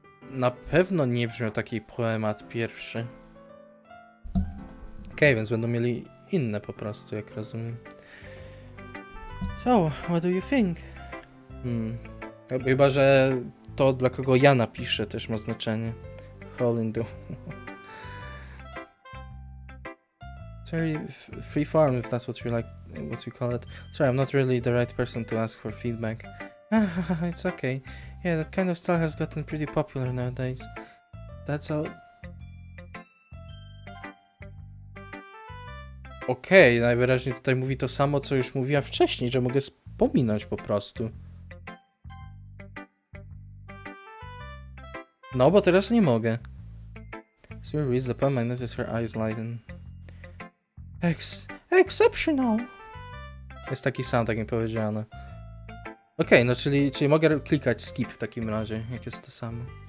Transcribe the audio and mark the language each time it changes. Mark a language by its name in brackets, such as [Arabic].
[Polish] Na pewno nie brzmiał taki poemat pierwszy. Okej, więc będą mieli inne po prostu, jak rozumiem. So, what do you think? Chyba, że to, dla kogo ja napiszę, też ma znaczenie. [English] Hole in the... It's very free form, if that's what you like, what you call it. Sorry, I'm not really the right person to ask for feedback. It's okay. Yeah, that kind of style has gotten pretty popular nowadays. That's all. [Polish] Okej, najwyraźniej tutaj mówi to samo, co już mówiła wcześniej, że mogę pominąć po prostu. No, bo teraz nie mogę. [English] So reads the poem, I notice her eyes lighten. Exceptional! [Polish] Jest taki sam, tak mi powiedziano. Okej, no czyli mogę klikać skip w takim razie, jak jest to samo.